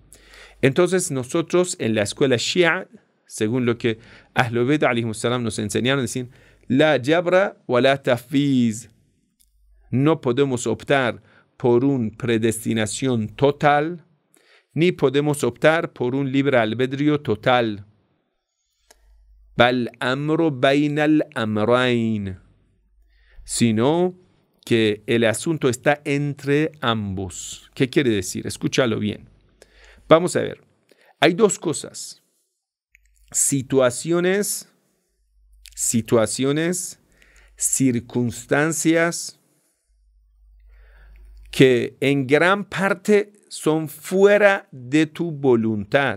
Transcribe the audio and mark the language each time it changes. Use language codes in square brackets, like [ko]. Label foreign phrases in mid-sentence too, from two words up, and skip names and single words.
[es] Entonces, nosotros en la escuela Shia, según lo que [ar] أهل البيت عليهم السلام [es] nos enseñaron, decir, [ar] لا جبر ولا تفويض. [es] No podemos optar por una predestinación total, ni podemos optar por un libre albedrío total. [ar] بل أمر بين الأمرين. [es] Sino que el asunto está entre ambos. ¿Qué quiere decir? Escúchalo bien. Vamos a ver. Hay dos cosas. Situaciones, circunstancias que en gran parte son fuera de tu voluntad.